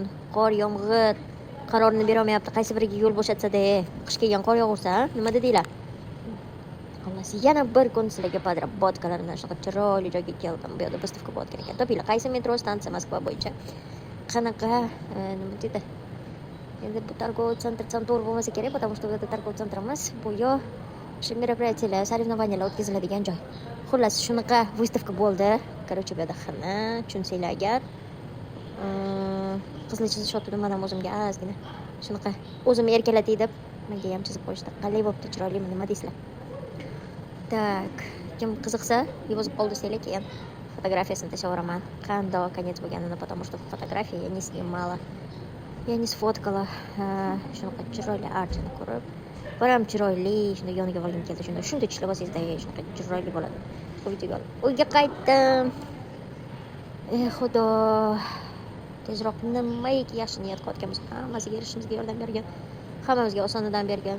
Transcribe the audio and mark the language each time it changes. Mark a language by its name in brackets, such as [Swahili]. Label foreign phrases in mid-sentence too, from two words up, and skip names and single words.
[Uzbek] Qor, yomg'ir qarorini berolmayapti. Qaysi biriga yo'l bo'shatsa-da, qish kelgan qor yog'ursa, nima dedinglar? Xullas, yana bir kun sizlarga podkalarim bilan shunaqa chiroyli joyga keldim. Bu yerda выставка bo'layotgan ekan. Topinglar, qaysi metro stansiya Moskva bo'yicha. Qanaqa, nima deydi? Endi bu [Russian] торговый центр [Uzbek] to'g'ri bo'lmasa kerak, [Russian] потому что [Uzbek] bu yerda [Russian] торговый центр [Uzbek] emas. Bu yo o'sha мероприятиялар, соревнованиyalar o'tkaziladigan joy. Xullas, shunaqa выставка bo'ldi. Короче, bu yerda xina, tushunsanglar agar. Qizilcha shotini mana o'zimga ozgina shunaqa o'zimni erkalatay deb menga ham chizib qo'yishdi. Qalay bo'pti, chiroylimi, nima deysizlar? Так, kim qiziqsa, yozib qoldi desanglar, keyin fotografiyasini tashlayveraman. Qandoq konец bo'lganini, [Russian] потому что фотографии я не снимала. Я не сфоткала. [Uzbek] Shunaqa chiroyli archani ko'rib, baram chiroyli, shunda yoniga olgim keldi. Shunda tishlab olsangizda, shunaqa chiroyli bo'ladi. Videoga olib. Uyga qaytdim. Xudo tezroq nimaiki yaxshi niyat qilayotganmiz, hammasiga erishishimizga yordam bergan, hammamizga osonidan bergan.